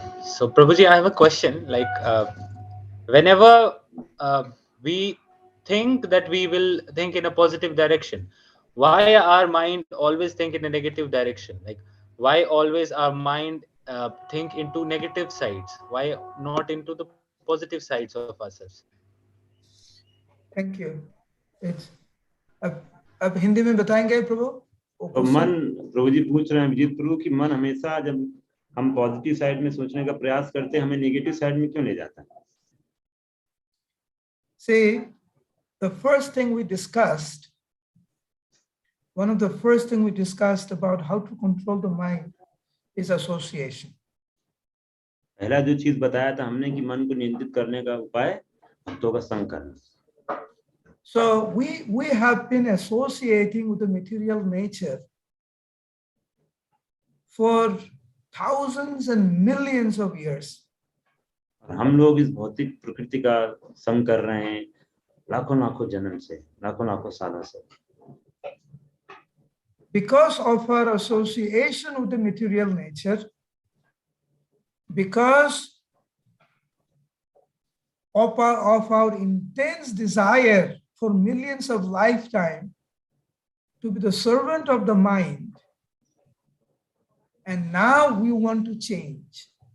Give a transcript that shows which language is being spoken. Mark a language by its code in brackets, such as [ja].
[en] So, Prabhuji, I have a question. Whenever we think that we will think in a positive direction, why our mind always think in a negative direction? Why always our mind think into negative sides? Why not into the positive sides of ourselves? Thank you. [hi] It's अब हिंदी में बताएंगे प्रभु. तो मन, प्रभु जी पूछ रहे हैं अभिजीत प्रभु कि मन हमेशा जब हम पॉजिटिव साइड में सोचने का प्रयास करते हैं, हमें नेगेटिव साइड में क्यों ले जाता है? [en] See, the first thing we discussed, one of the first thing we discussed about how to control the mind is association. [hi] पहला जो चीज बताया था हमने कि मन को नियंत्रित करने का उपाय भक्तों का संग करना. [en] So we have been associating with the material nature for thousands and millions of years. [hi] हम लोग इस भौतिक प्रकृति का संग कर रहे हैं लाखों लाखों जन्म से, लाखों लाखों सालों से. [en] Because of our association with the material nature, because of our intense desire for millions of lifetime to be the servant of the mind, and now we want to change.